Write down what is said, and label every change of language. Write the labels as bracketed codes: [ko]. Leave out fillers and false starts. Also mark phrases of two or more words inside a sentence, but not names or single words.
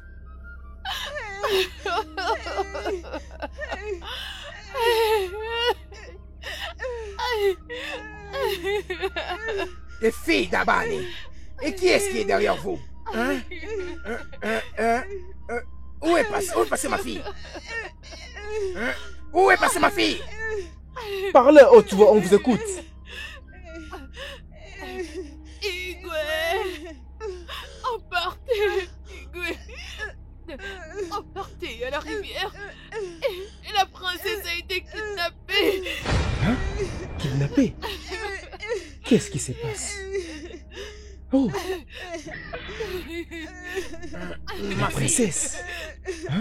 [fr] Les filles d'Abani. Et qui est-ce qui est derrière vous? Hein? Où est passée ma fille? Hein? Où est passée ma fille? Parlez, oh, tu vois, on vous écoute. Igwe! Emportez! Igwe! Emportez à la rivière! Et la princesse a été kidnappée! Hein? Kidnappée? Qu'est-ce qui se passe? Oh! La princesse! Hein?